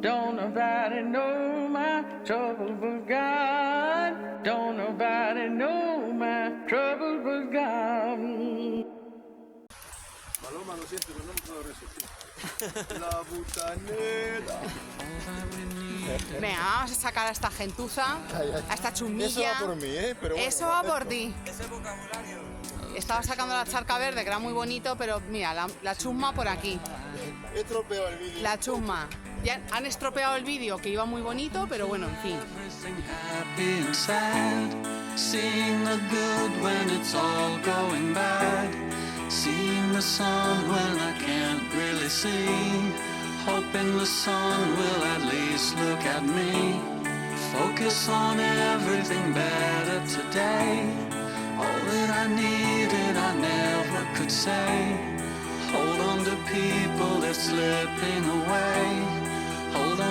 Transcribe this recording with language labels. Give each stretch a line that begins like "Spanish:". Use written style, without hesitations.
English: Don't nobody know my trouble but God. Don't nobody know my trouble but God.
Spanish: Paloma, lo siento, pero no me puedo resistir. La butanera. Venga, vamos a sacar a esta gentuza, a esta chumilla. Eso va por mí, ¿eh? Pero bueno, Eso va por ti. Estaba sacando la charca verde, que era muy bonito, pero mira, la chusma por aquí. He estropeado el vídeo. La chusma. Ya han estropeado el vídeo, que iba muy bonito, pero bueno, en fin.
English: Happy and sad, seeing the good when it's all going bad, seeing the sun when I can't really see, hoping the sun will at least look at me, focus on everything better today, all that I needed I never could say, hold on to people that's slipping away, hold